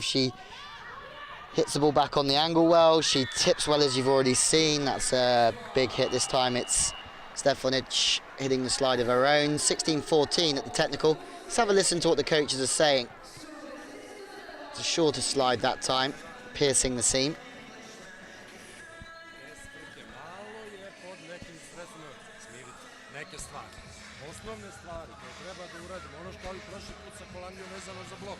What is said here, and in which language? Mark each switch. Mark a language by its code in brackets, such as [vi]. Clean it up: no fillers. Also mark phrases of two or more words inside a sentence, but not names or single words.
[en] She hits the ball back on the angle well. She tips well, as you've already seen. That's a big hit this time. It's Stefana hitting the slide of her own. 16-14 at the technical. Let's have a listen to what the coaches are saying. It's a shorter slide that time, piercing the seam. [sr] Osnovne stvari koje treba da uradimo, ono što i prošli put sa Holandijom vezano za blok.